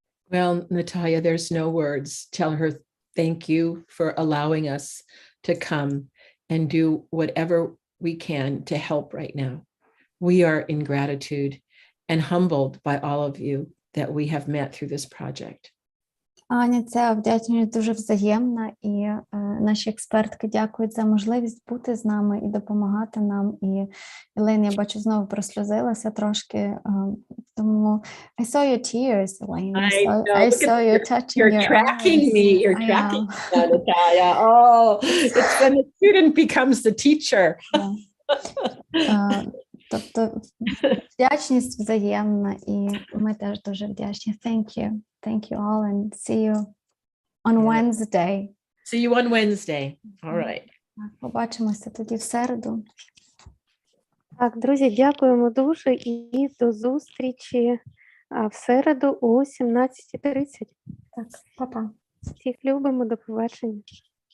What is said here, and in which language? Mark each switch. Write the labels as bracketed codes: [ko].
[en] Well, Natalia, there's no words. Tell her thank you for allowing us to come and do whatever we can to help right now. We are in gratitude and humbled by all of you that we have met through this project. [uk] Аня, ця вдячність дуже взаємна, і наші експертки дякують за можливість бути з нами і допомагати нам. І Елейн, я бачу, знову просльозилася трошки, тому [en] I saw your tears, Elaine. I saw you touching your eyes. You're tracking me. You're tracking me, Natalia. Oh, it's when the student becomes the teacher. [uk] Тобто вдячність взаємна, і ми теж дуже вдячні. [en] Thank you. Thank you all and see you on Wednesday. See you on Wednesday. All right. [uk] Побачимося тоді в середу. Так, друзі, дякуємо дуже і до зустрічі в середу о 17:30. Так, па-па. Всіх любимо, до побачення.